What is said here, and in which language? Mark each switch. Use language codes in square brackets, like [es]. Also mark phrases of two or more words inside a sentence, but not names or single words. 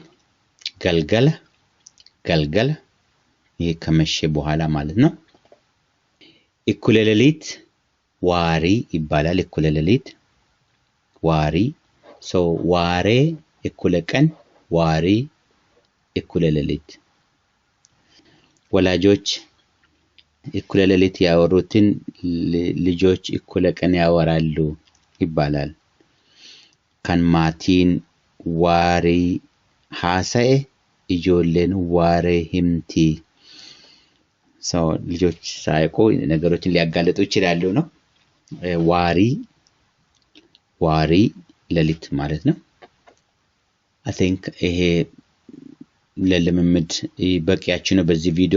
[am] ገልገለ ይሄ ከመሸ በኋላ ማለት ነው። እኩለ ሌሊት ዋሪ ይባላል እኩለ ሌሊት ዋሪ ሶ ዋሬ እኩለ ቀን ዋሪ እኩለ ሌሊት ወላጆች እኩለ ሌሊት ያወሩትን ልጆች እኩለ ቀን ያወራሉ ይባላል [om] kan maatiin waarii haasa'e ijoolleen waaree himti [am] so ልጆች ሳይቆ ነገሮችን ሊያጋለጡ ይችላሉ ነው ዋሪ ሌሊት ማለት ነው [en] I think [am] ይሄ ለልምምድ በቂያችሁ ነው በዚህ ቪዲዮ